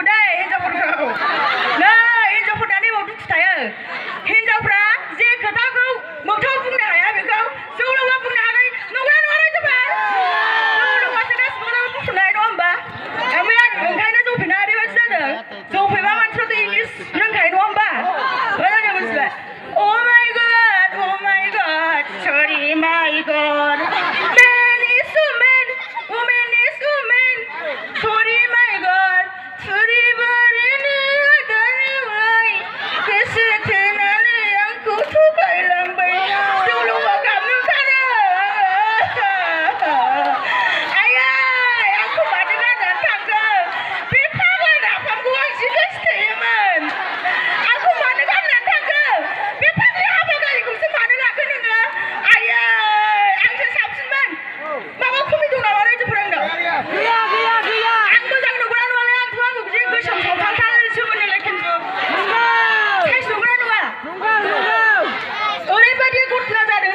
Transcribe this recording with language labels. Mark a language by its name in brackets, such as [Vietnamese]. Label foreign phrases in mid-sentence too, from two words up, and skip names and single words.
[Bodo] दे हिनजावफोरखौ नै हिनजावफोरना नैबाव दुखु थायो हिनजावफ्रा जे खोथाखौ मोगथाङाव बुंनो हाया बेखौ जौ लोंबा बुंनो हागोन नंगौना नङा रायजोफोर जौ लोंबासो गासिबो खोथाखौ बुंथ'नाय नङा होमबा ओमफ्राय आं ओंखायनो जौ फेना ओरैबायदि जादों जौ फेबा मानसिफ्राथ' इंलिस रोंखायो नङा होमबा मोजाङै मोनथिबाय [English] Oh my God sorry my God man is woman woman is woman sorry my God sorry [Bodo] बारिनि दानिवाय गोसो थोनानै आंखौ थगायलांबाय जौ लोंबा गाबनो ओंखारो आयै आंखौ मानो गारनानै थांखो बे फाग्ला नाफामखौ आं जि गोसोथोयोमोन आंखौ मानो गारनानै थांखो बे फाग्ला हाबा गारिखौसो मानो लाखो नोङो आयै आंसो साबसिनमोन माबा खमि दं नामा रायजोफोर आंनाव आं मोजां नंगौना नङालाय आंथ' आंखौ बिदि गोसोम सावथालथारसो मोनोलाय खिन्थु साइस नंगौना नङा ओरैबायदि घटना जादों